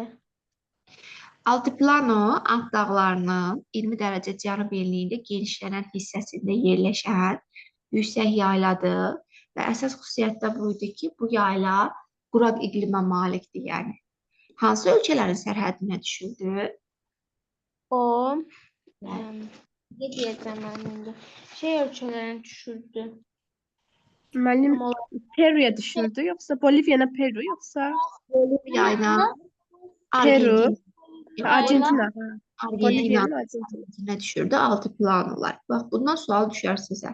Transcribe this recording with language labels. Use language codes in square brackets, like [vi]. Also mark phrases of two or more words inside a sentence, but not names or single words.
[az] Altiplano, Ant dağlarının 20 dərəcə cənub enliyində genişlənən hissəsində yerləşən yüksək yayladır və əsas xüsusiyyət də buydu ki, bu yayla quraq iqlimə malikdir, yəni. Hansı ölkələrin sərhədinə düşürdü? O Yəni, [tr] ne diyeceğim ben şimdi? Ölçülerini düşürdü. [az] Müəllim [tr] Tam olarak Peru'ya düşürdü, yoksa Bolivya'na Peru, yoksa Boliviyayla Peru, Argentina, Argentina. Argentina'nın Bolivya'nın Argentina. [az] sərhədinə düşürdü Altiplanolar. Bax, bundan sual düşər sizə.